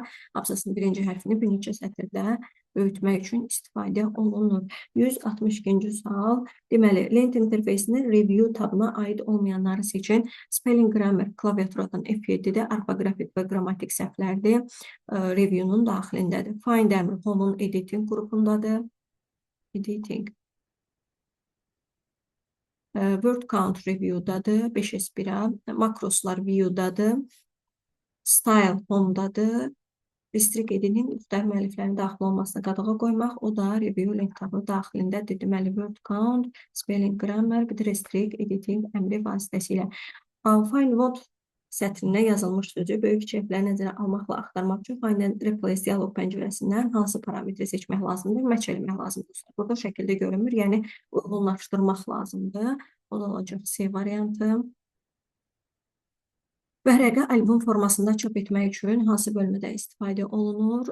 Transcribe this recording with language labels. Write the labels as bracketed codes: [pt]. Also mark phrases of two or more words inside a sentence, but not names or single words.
[az] Abzasın birinci hərfini bir neçə sətirdə böyütmək üçün istifadə olunur. 162-ci sual. Deməli, lent interfeysinin review tabına aid olmayanları seçin. [en] Spelling grammar [az] klaviaturadan F7-də, orfoqrafik və qrammatik səhvlərdir. Review'nun daxilindədir. Find əmri home'un editing qrupundadır. Editing. [en] Word count [az] review'dadır. 5S1'a. Makroslar view'dadır. Style home'dadır. [en] Restrict editing [az] müxtəlif müəlliflərin daxil olmasına qadağa qoymaq. O da [en] review link [az] tabı daxilindədir. Deməli, [en] word count, spelling grammar, [az] bir [en] restrict editing [az] əmri vasitəsilə. [en] Find what [az] sətrində yazılmış sözü böyük kiçikləri nəzərə almaqla axtarmaq üçün [en] find and replace [az] dialog pəncərəsindən hansı parametri seçmək lazımdır, match eləmək lazımdır. Burada şəkildə görünmür, yəni uyğunlaşdırmaq lazımdır. O da olacaq C variantı. Vərəqə album formasında çap etmək üçün hansı bölmədə istifadə olunur?